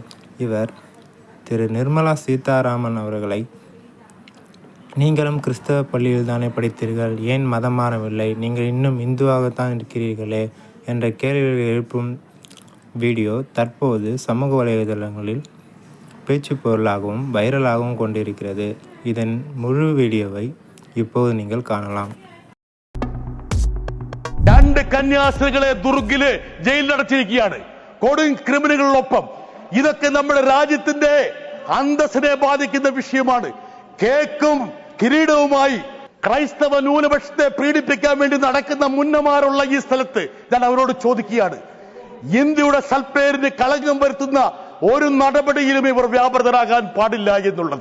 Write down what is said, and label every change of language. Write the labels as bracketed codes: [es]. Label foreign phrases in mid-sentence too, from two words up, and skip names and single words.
[ta] இவர் திரு நிர்மலா சீதாராமன் அவர்களை, நீங்களும் கிறிஸ்தவ பள்ளியில் தானே படித்தீர்கள், ஏன் மதம் மாறவில்லை, நீங்கள் இன்னும் இந்துவாகத்தான் இருக்கிறீர்களே என்ற கேள்விகளை எழுப்பும் வீடியோ தற்போது சமூக வலைதளங்களில் பேச்சு பொருளாகவும் வைரலாகவும் கொண்டிருக்கிறது. இதன் முழு வீடியோவை இப்போது நீங்கள் കാണാം. [ml] 2 കന്യാസ്ത്രീകളെ ദുർഗില് ജയിലിലടച്ചിരിക്കുകയാണ് കൊടും ക്രിമിനലുകളൊപ്പം. ഇതൊക്കെ നമ്മുടെ രാജ്യത്തിന്റെ അന്തസ്സിനെ ബാധിക്കുന്ന വിഷയമാണ്. കേക്കും കിരീടവുമായി ക്രൈസ്തവ ന്യൂനപക്ഷത്തെ പീഡിപ്പിക്കാൻ വേണ്ടി നടക്കുന്ന മുന്നമാരുള്ള ഈ സ്ഥലത്ത് ഞാൻ അവരോട് ചോദിക്കുകയാണ്, ഇന്ത്യയുടെ സൽപ്പേരിന് കളങ്കം വരുത്തുന്ന ഒരു നടപടിയിലും ഇവർ വ്യാപൃതരാകാൻ പാടില്ല എന്നുള്ളത്.